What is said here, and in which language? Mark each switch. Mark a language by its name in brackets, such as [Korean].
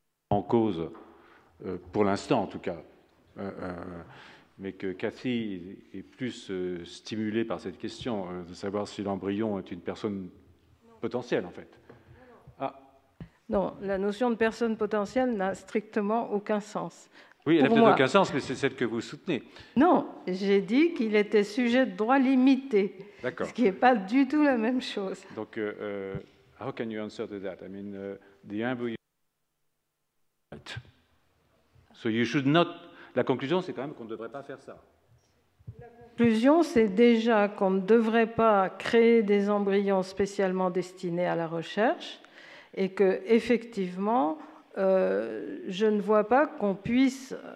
[French] En cause, pour l'instant en tout cas. mais que Cathy est plus stimulée par cette question, de savoir si l'embryon est une personne potentielle, en fait. Ah. Non, la notion de personne potentielle n'a strictement aucun sens. Oui, elle n'a peut-être aucun sens, mais c'est celle que vous soutenez. Non, j'ai dit qu'il était sujet de droit limité, ce qui n'est pas du tout la même chose. [English] Donc, how can you answer to that? I mean, the embryo... So you should not... [French] La conclusion, c'est quand même qu'on ne devrait pas faire ça. La conclusion, c'est déjà qu'on ne devrait pas créer des embryons spécialement destinés à la recherche et que, effectivement, je ne vois pas qu'on puisse